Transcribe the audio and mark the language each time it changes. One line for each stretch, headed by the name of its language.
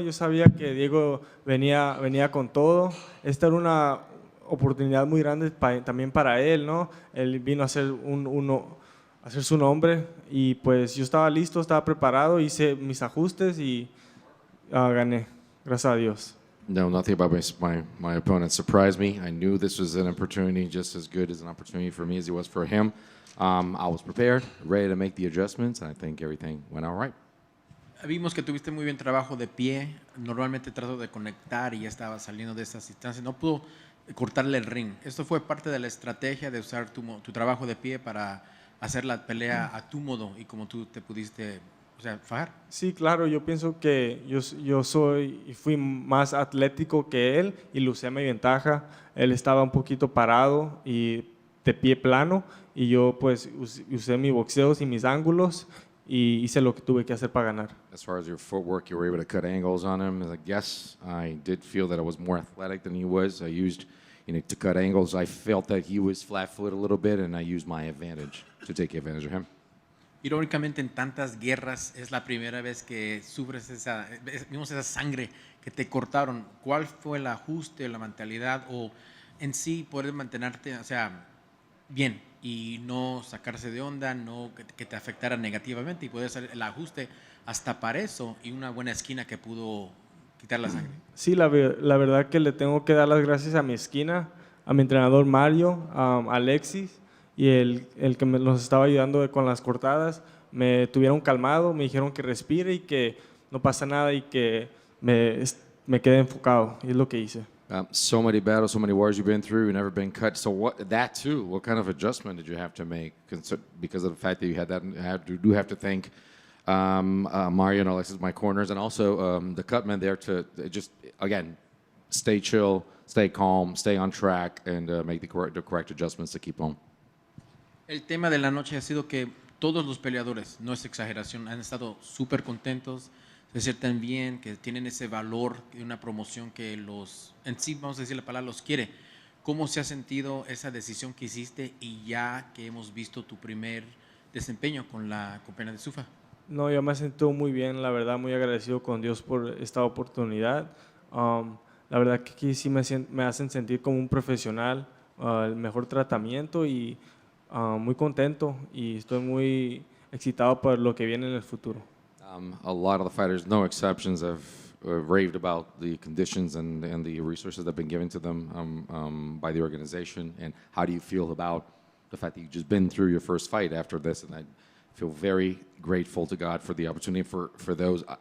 Spanish: Yo sabía que Diego venía con todo. Esta era una oportunidad muy grande también para él, ¿no? Él vino a hacer hacer su nombre y pues yo estaba listo, estaba preparado, hice mis ajustes y gané. Gracias a Dios.
English: No, nothing about my opponent surprised me. I knew this was an opportunity just as good as an opportunity for me as it was for him. I was prepared, ready to make the adjustments, and I think everything went all right.
Spanish: Vimos que tuviste muy bien trabajo de pie. Normalmente trato de conectar y ya estaba saliendo de estas instancias. No pudo cortarle el ring. ¿Esto fue parte de la estrategia de usar tu trabajo de pie para hacer la pelea a tu modo y como tú te pudiste fajar? Sí, claro, yo pienso que yo fui más atlético que él y le usé mi ventaja. Él estaba un poquito parado y de pie plano y yo pues usé mis boxeos y mis ángulos y hice lo que tuve que hacer para ganar.
English: As far as your footwork, you were able to cut angles on him. I guess I did feel that I was more athletic than he was. I used, to cut angles. I felt that he was flat-footed a little bit, and I used my advantage to take advantage of him.
Spanish: Irónicamente, en tantas guerras es la primera vez que sufres vimos esa sangre que te cortaron. ¿Cuál fue el ajuste, la mentalidad o en sí poder mantenerte, bien y no sacarse de onda, no que te afectara negativamente y poder hacer el ajuste hasta para eso y una buena esquina que pudo quitar la sangre? Sí, la verdad que le tengo que dar las gracias a mi esquina, a mi entrenador Mario, a Alexis y el que nos estaba ayudando con las cortadas. Me tuvieron calmado, me dijeron que respire y que no pasa nada y que me quede enfocado y es lo que hice.
English: So many battles, so many wars you've been through, you've never been cut. So what kind of adjustment did you have to make because of the fact that you had that? You do have to thank Mario and Alexis, my corners, and also the cutman there to just, again, stay chill, stay calm, stay on track, and make the correct adjustments to keep on.
Spanish: El tema de la noche ha sido que todos los peleadores, no es exageración, han estado súper contentos, se sienten bien, que tienen ese valor de una promoción que en sí, vamos a decir la palabra, los quiere. ¿Cómo se ha sentido esa decisión que hiciste y ya que hemos visto tu primer desempeño con la compañía de Zuffa? No, yo me siento muy bien, la verdad, muy agradecido con Dios por esta oportunidad. La verdad que aquí sí me hacen sentir como un profesional, el mejor tratamiento y muy contento y estoy muy excitado por lo que viene en el futuro.
English: A lot of the fighters, no exceptions, have raved about the conditions and the resources that have been given to them by the organization. And how do you feel about the fact that you've just been through your first fight after this? And I feel very grateful to God for the opportunity for those.